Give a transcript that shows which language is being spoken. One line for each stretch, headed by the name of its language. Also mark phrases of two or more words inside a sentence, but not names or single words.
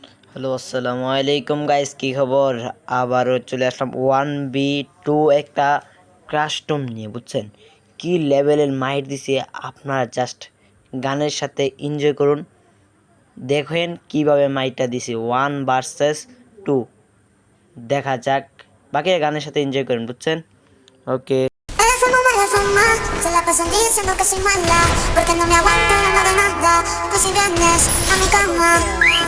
Bangla: হ্যালো আসসালামু আলাইকুম গাইস, কি খবর? আবারও চলে আসলাম 1v2 একটা কাস্টম নিয়ে। বুঝছেন কি লেভেলের মাইট দিছে? আপনারা জাস্ট গানের সাথে এনজয় করুন, দেখেন কিভাবে মাইটটা দিছে। 1 vs 2 দেখা যাক, বাকি গানের সাথে এনজয় করেন। বুঝছেন? ওকে।
Spanish: Se la paso un día diciendo que soy mala, porque no me aguanto, no hago nada. Pues si vienes a mi cama